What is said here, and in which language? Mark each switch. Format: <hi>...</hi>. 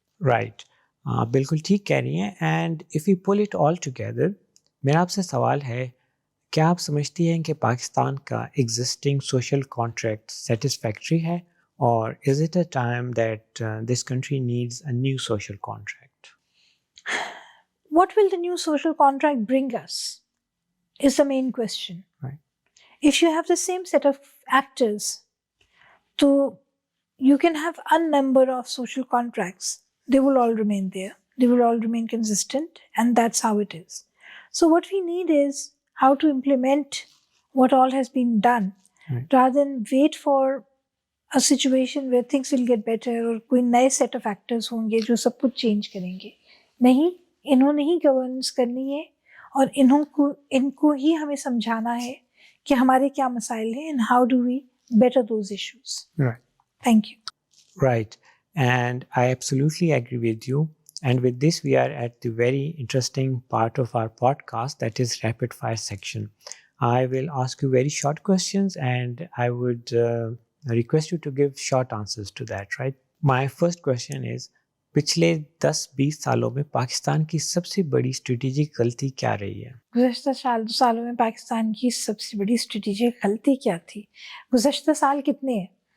<ur>Right. بالکل ٹھیک کہہ رہی ہیں.</ur> <en>and if you put it all together,</en> <ur>میرا آپ سے سوال ہے، کیا آپ سمجھتی ہیں کہ پاکستان کا ایگزسٹنگ سوشل کانٹریکٹ سیٹسفیکٹری ہے، اور</ur> <en>Is it a time that this country needs a new social contract? What will the new social contract bring us is the main question. Right. If you have the same set of actors, so you can have a number of social contracts. They will all remain there. They will all remain consistent, and that's how it is. So what we need is how to implement what all has been done, Right. rather than wait for a situation where things will get better</en> <ur>اور کوئی نئے</ur> <en>set of actors</en> <ur>ہوں گے جو سب کچھ change کریں گے. نہیں، انہوں نے ہی گورننس کرنی ہے، اور ان کو ہی ہمیں سمجھانا ہے کہ ہمارے کیا مسائل ہیں</ur> <en>and how do we better those issues. Right. Thank you. Right. And I absolutely agree with you. And with this, we are at the very interesting part of our podcast, that is rapid fire section. I will ask you very short questions, and I would request you to give short answers to that, right? My first question is,</en> <ur>پچھلے 10-20 سالوں میں پاکستان کی سب سے بڑی strategic غلطی کیا رہی ہے؟ گزشتہ سالوں میں پاکستان کی سب سے بڑی اسٹریٹجک غلطی کیا تھی؟ گزشتہ سال کتنے ہیں؟</ur>